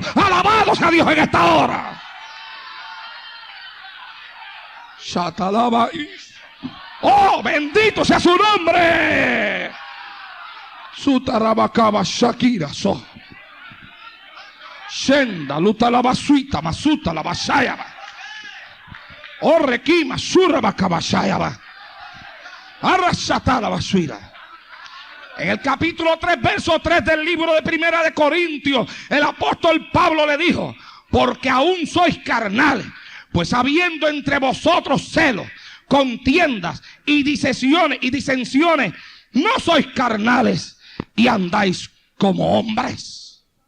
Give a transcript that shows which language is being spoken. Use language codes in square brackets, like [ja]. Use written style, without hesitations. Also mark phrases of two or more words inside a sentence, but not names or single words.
[es] Alabado sea Dios en esta hora. Oh, bendito sea su nombre. Sutarabacaba Shakira so. Shenda luta la basuita, masuta la basaya. Oh, requima, suraba cabashayaba. Arrasata la basuira. En el capítulo 3, verso 3 del libro de Primera de Corintios, el apóstol Pablo le dijo, porque aún sois carnales, pues habiendo entre vosotros celos, contiendas y disensiones, no sois carnales y andáis como hombres.